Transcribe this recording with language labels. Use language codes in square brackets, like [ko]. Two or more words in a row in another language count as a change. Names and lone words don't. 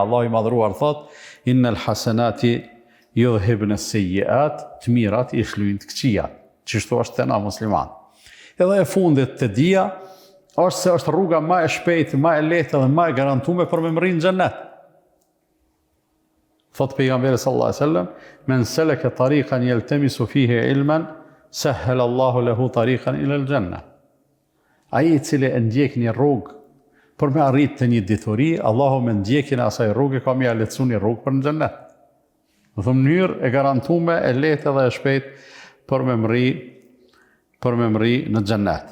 [sq] Allahu i madhruar thot: [ar] "إن الحسنات يذهبن السيئات", [sq] të mirat i shlyjnë të këqijat. Çështu është te na musliman. Edhe e fundit të dia është se është rruga më e shpejtë, më e lehtë dhe më e garantuar për me mri në xhennet. Thot pejgamberi [ar] صلى الله عليه وسلم من سلك طريقا يلتمس فيه علما سهل الله له طريقا إلى الجنة." [sq] Ai i cili e ndjek një rrugë për me arritë të një dituri, Allahu me ndjekjen e asaj rrugë ka më lehtësuar një rrugë për në xhennet. Do të mënyrë e garantuar, e lehtë dhe e shpejtë për me mri në xhennet.